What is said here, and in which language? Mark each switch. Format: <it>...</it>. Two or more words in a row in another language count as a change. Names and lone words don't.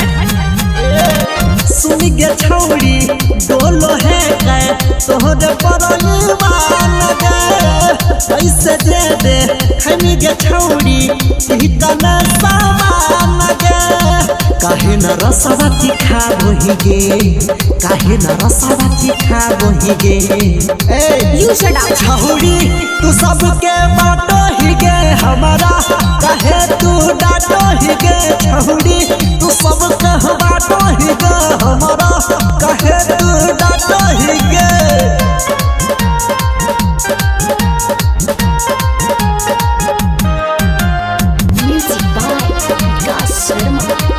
<mag>सुन गे छौड़ी डोलो है गे तोहरे परली मान गे। ऐसे जे दे खनी गे छौड़ी ई कना सामान गे। काहे न रसवा तीखा वही गे काहे न रसवा तीखा वही गे।</mag> <en>You shut up.</en> <mag>छौड़ी तू सबके बाटो ही गे हमारा कहे तू डाटो ही गे। छौड़ी तू सबके बाटो ही गे हमारा कहे तू डाटो ही गे।</mag> <en>Music by Vikas Sharma.</en>